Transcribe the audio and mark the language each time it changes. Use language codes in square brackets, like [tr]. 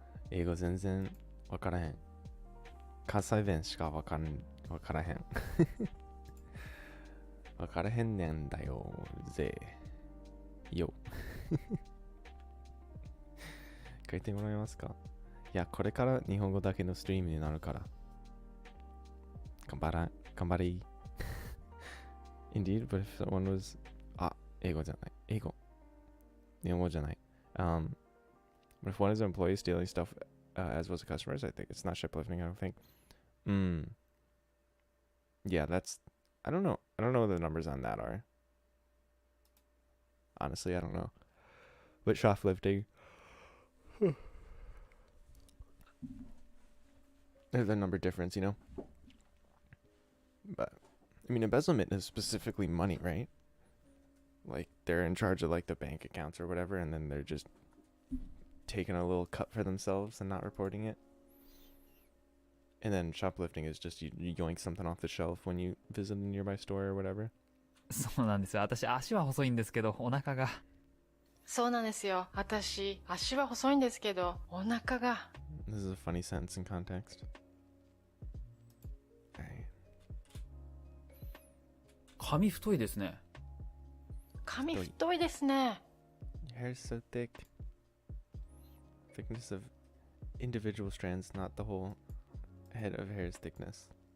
[ja] 英語全然わからへん。関西弁しかわからへん。わからへんねんだよぜよ。書いてもらえますか？いや、これから日本語だけのストリームになるから。頑張れ。 [en] Indeed, but if someone was... [ja] 英語じゃない。日本語じゃない。 [en] But if one is an employee stealing stuff as was the customers, I think it's not shoplifting, I don't think. Yeah, that's... I don't know what the numbers on that are. Honestly, I don't know. But shoplifting... There's a number difference, you know? But, I mean, embezzlement is specifically money, right? Like, they're in charge of, like, the bank accounts or whatever, and then they're just taking a little cut for themselves and not reporting it. And then shoplifting is just you yoink something off the shelf when you visit a nearby store or whatever. [ja] そうなんですよ。私足は細いんですけどお腹が。そうなんですよ。私、足は細いんですけど、お腹が。 [en] This is a funny sentence in context. Alright. [ja] 髪太いですね。髪太いですね。 [en] Your hair's so thick. Thickness of individual strands, not the whole head of hair's thickness.